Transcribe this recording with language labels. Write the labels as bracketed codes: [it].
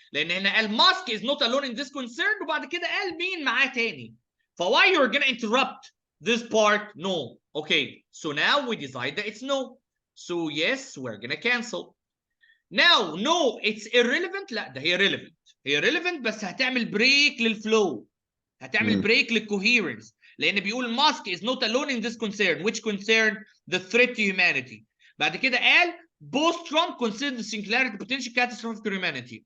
[ar] لأن هنا قال [en] Musk is not alone in this concern [ar] وبعد كده قال مين معاه تاني. [en] فwhy you're gonna interrupt this part? No. Okay. So now we decide that it's no. So yes, we're gonna cancel. Now no, it's irrelevant. [ar] لا ده هي relevant. هي relevant بس هتعمل بريك للفلو. هتعمل بريك للcoherence. لأن بيقول [en] Musk is not alone in this concern. Which concern? The threat to humanity. [ar] بعد كده قال [en] both Trump consider the singularity potential catastrophe to humanity.